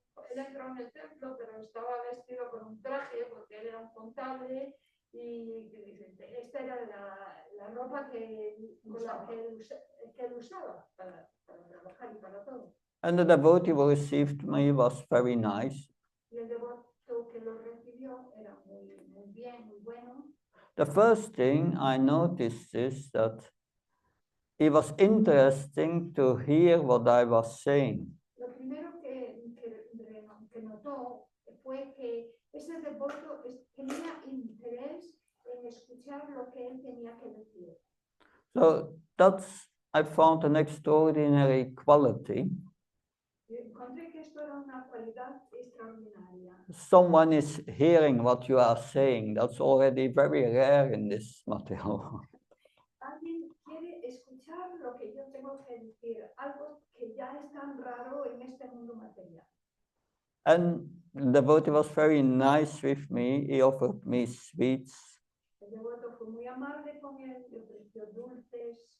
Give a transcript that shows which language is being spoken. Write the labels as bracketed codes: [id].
[es] Él entró en el templo, pero estaba vestido con un traje porque él era un contable y esta era la ropa con la que él usaba para trabajar y para todo. [en] And the devotee who received me was very nice. [es] Y el devoto que lo recibió era muy bien, muy bueno. [en] The first thing I noticed is that it was interesting to hear what I was saying. [es] Lo primero que notó fue que ese devoto tenía interés en escuchar lo que él tenía que decir. [en] So I found an extraordinary quality. [es] Encontré que esto era una cualidad extraordinaria. [en] Someone is hearing what you are saying. That's already very rare in this material. [es] Alguien quiere escuchar lo que yo tengo que decir, algo que ya es tan raro en este mundo material. [en] And the devotee was very nice with me. He offered me sweets. [es] El devoto fue muy amable con él, le ofreció dulces.